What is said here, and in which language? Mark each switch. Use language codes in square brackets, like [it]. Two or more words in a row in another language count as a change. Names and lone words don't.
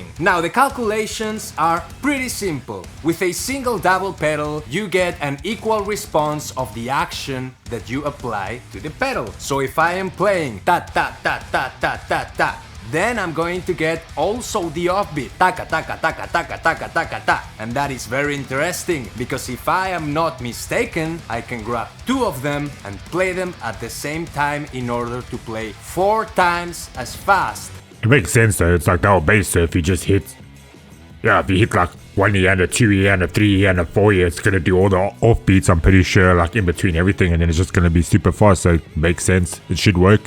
[en] Now the calculations are pretty simple. With a single double pedal, you get an equal response of the action that you apply to the pedal. So if I am playing ta ta ta ta ta ta ta, then I'm going to get also the offbeat, taka taka taka taka taka taka ta. And that is very interesting, because if I am not mistaken, I can grab 2 of them and play them at the same time in order to play 4 times as fast. It makes sense though, it's like the whole bass, so if you just hit... Yeah, if you hit like 1 E and a 2 E and a 3 E and a 4 E, it's gonna do all the offbeats, I'm pretty sure, like in between everything, and then it's just gonna be super fast, so it makes sense, it should work.